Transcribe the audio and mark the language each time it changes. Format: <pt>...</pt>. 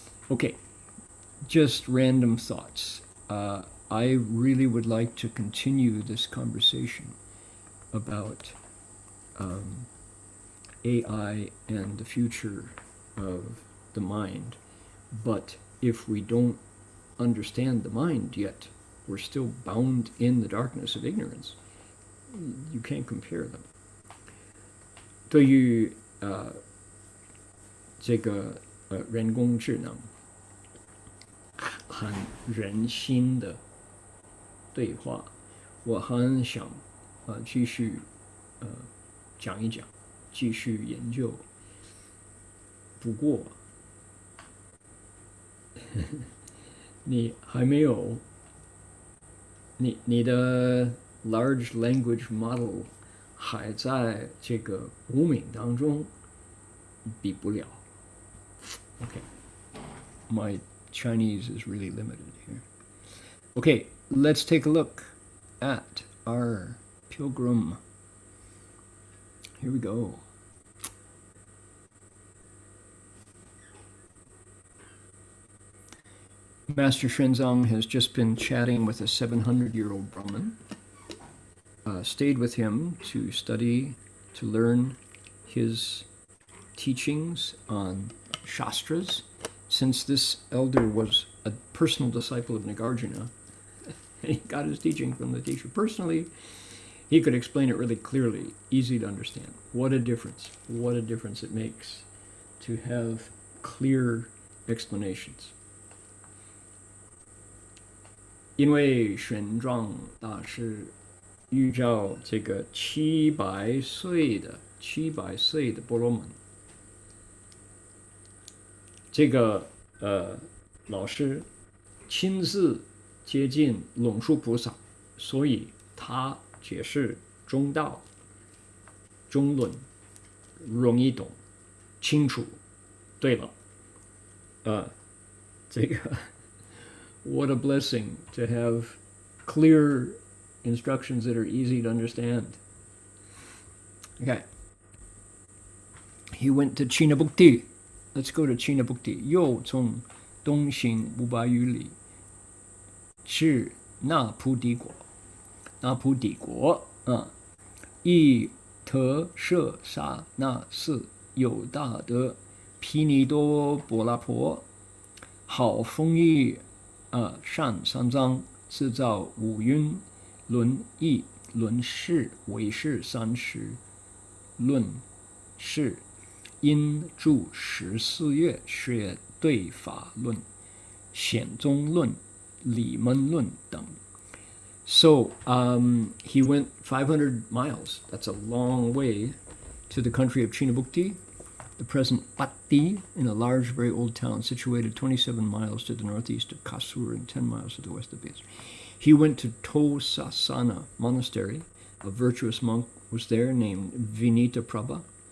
<en>Okay, just random thoughts. I really would like to continue this conversation about AI and the future of the mind, but if we don't understand the mind yet, we're still bound in the darkness of ignorance. You can't compare them.</en> <zh>对于这个人工智能和人心的对话，我很想继续讲一讲，继续研究。不过你还没有你的</zh> <en>large language model</en> <zh>还在这个无明当中，比不了。</zh> <en>Okay, my Chinese is really limited here. Okay, let's take a look at our pilgrim. Here we go. Master Xuanzang has just been chatting with a 700-year-old Brahmin, stayed with him to study, to learn his teachings on Shastras. Since this elder was a personal disciple of Nagarjuna, and he got his teaching from the teacher personally, he could explain it really clearly, easy to understand. What a difference it makes to have clear explanations.</en> <zh>因为玄奘大师遇到这个700岁的婆罗门，这个老师亲自接近龙树菩萨，所以他解释中道、中论容易懂、清楚。对了，这个</zh> <en>what a blessing to have clear instructions that are easy to understand. Okay. He went to Chinabukti. Let's go to Chinabukti.</en> <zh>又从东行500余里至那菩提国。那菩提国一特舍萨那寺有大德毗尼多波拉婆，好风义善三藏，制造五蕴论义论事唯识30论事，因著14月学对法论、显宗论、理门论等。</zh> <en>So he went 500 miles. That's a long way to the country of Chinabukti, the present Patti, in a large, very old town situated 27 miles to the northeast of Kasur and 10 miles to the west of Beas. He went to Tosasana Monastery. A virtuous monk was there named Vinita Prabha.</en>